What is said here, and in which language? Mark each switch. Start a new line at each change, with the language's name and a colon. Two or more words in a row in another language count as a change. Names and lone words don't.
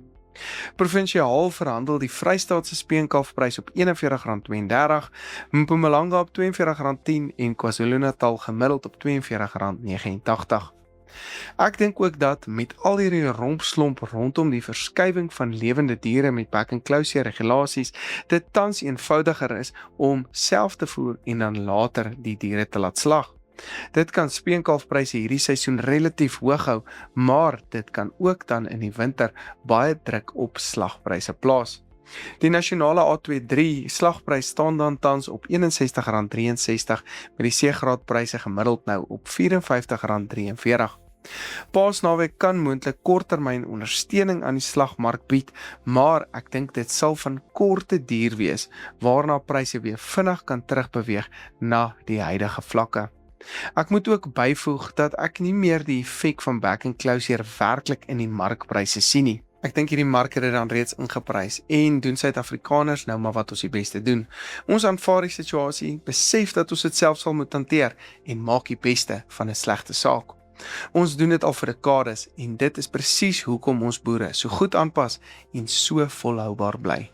Afrikaans: Provinsiaal verhandel die Vrystaatse speenkalfprys op R41,32, Mpumalanga op R42,10 en KwaZulu-Natal gemiddeld op R42,89. Ek dink ook dat met al hierdie rompslomp rondom die verskywing van lewende diere met back and closure regulasies, dit tans eenvoudiger is om self te voer en dan later die diere te laat slag. Dit kan speenkalfpryse hierdie seisoen relatief hoog hou, maar dit kan ook dan in die winter baie druk op slagpryse plaas. Die nasionale A23 slagprys staan dan tans op R61,63 met die C-graadpryse gemiddeld nou op R54,43. Paasnaweek kan moontlik korttermyn ondersteuning aan die slagmark bied, maar ek dink dit sal van korte duur wees, waarna pryse weer vinnig kan terugbeweeg na die huidige vlakke. Ek moet ook byvoeg dat ek nie meer die effek van back and closure werklik in die markpryse sien nie. Ek dink hierdie mark het dit dan reeds ingeprys en doen Suid-Afrikaners nou maar wat ons die beste doen. Ons aanvaar die situasie, besef dat ons dit self sal moet hanteer en maak die beste van 'n slegte saak. Ons doen dit al vir dekades en dit is presies hoekom ons boere so goed aanpas en so volhoubaar bly.